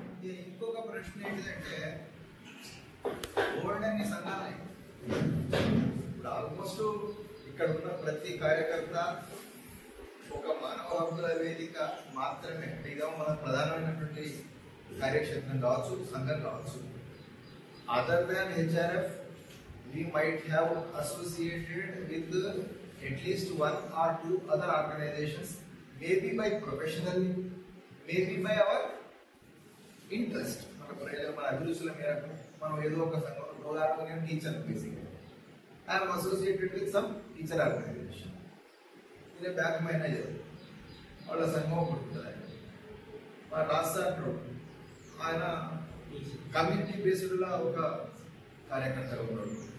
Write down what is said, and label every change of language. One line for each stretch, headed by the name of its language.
Telugu: ఇంకొక ప్రశ్న ఏంటంటే ఓల్డ్ అన్ని సంఘాలు ఇప్పుడు ఆల్మోస్ట్ ఇక్కడ ఉన్న ప్రతి కార్యకర్త ఒక మానవ హక్కుల వేదిక మాత్రమే. ఇదో మన ప్రధానమైనటువంటి కార్యక్షేత్రం కావచ్చు, సంఘం కావచ్చు.
English: Other than HRF we might have associated with at least one or two other organizations, maybe by professionally, maybe by our interest.
Telugu: మన అభిరుచుల మేరకు మనం ఏదో ఒక సంఘం, ఉదాహరణకు నేను టీచర్, బేసిక్గా
English: I'm associated with some teacher organization.
Telugu: ఇదే బ్యాంక్ మేనేజర్ వాళ్ళ సంఘం ఒకటి ఉంటుంది. మన రాష్ట్ర ఆయన కమ్యూనిటీ బేస్డ్లో ఒక కార్యకర్తగా ఉన్నాడు.